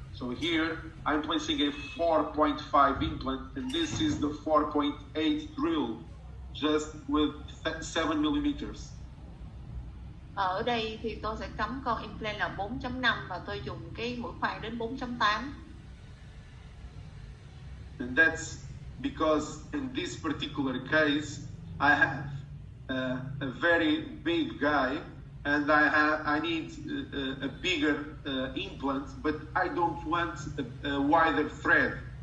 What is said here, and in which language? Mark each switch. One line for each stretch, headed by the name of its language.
English: So here I'm placing a 4.5 implant, and this is the 4.8 drill, just with 7 millimeters.
Vietnamese: Ở đây thì tôi sẽ cắm con implant là 4.5 và tôi dùng cái mũi khoan đến 4.8.
English: And that's because in this particular case I have a very big guy, and I need a bigger implant, but I don't want a wider thread.